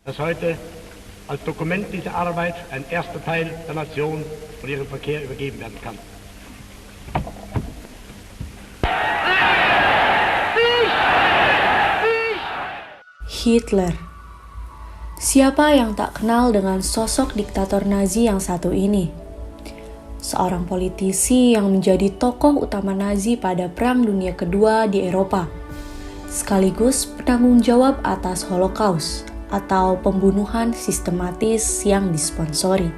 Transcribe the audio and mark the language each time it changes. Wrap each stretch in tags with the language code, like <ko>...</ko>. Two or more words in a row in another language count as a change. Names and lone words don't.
<de>dass heute als Dokument dieser Arbeit ein erster Teil der Nation und ihrem Verkehr übergeben werden kann.</de> <id>Hitler. Siapa yang tak kenal dengan sosok diktator Nazi yang satu ini? Seorang politisi yang menjadi tokoh utama Nazi pada Perang Dunia Kedua di Eropa, sekaligus penanggung jawab atas Holocaust atau pembunuhan sistematis yang disponsori.</id>